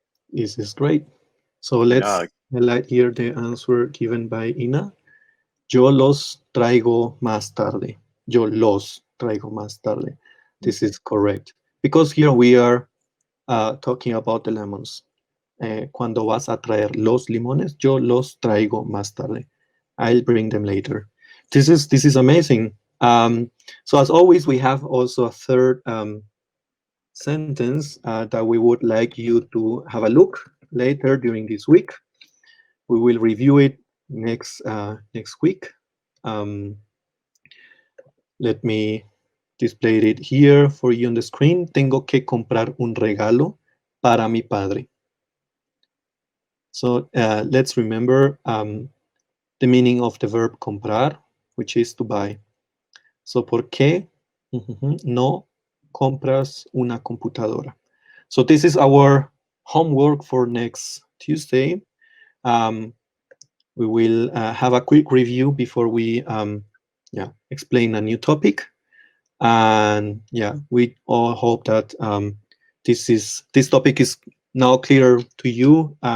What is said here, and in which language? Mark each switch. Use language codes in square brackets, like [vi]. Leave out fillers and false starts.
[en] This is great. So let's highlight here the answer given by Ina. [es] Yo los traigo más tarde. Yo los traigo más tarde. [en] This is correct. Because here we are talking about the lemons. [es] Cuando vas a traer los limones, yo los traigo más tarde. [en] I'll bring them later. This is amazing. So as always, we have also a third sentence that we would like you to have a look later during this week. We will review it next week. Let me display it here for you on the screen. [es] Tengo que comprar un regalo para mi padre. [en] So let's remember the meaning of the verb comprar, which is to buy. [es] So, ¿por qué no compras una computadora? [en] So this is our homework for next Tuesday. We will have a quick review before we explain a new topic. And we all hope that this topic is now clear to you.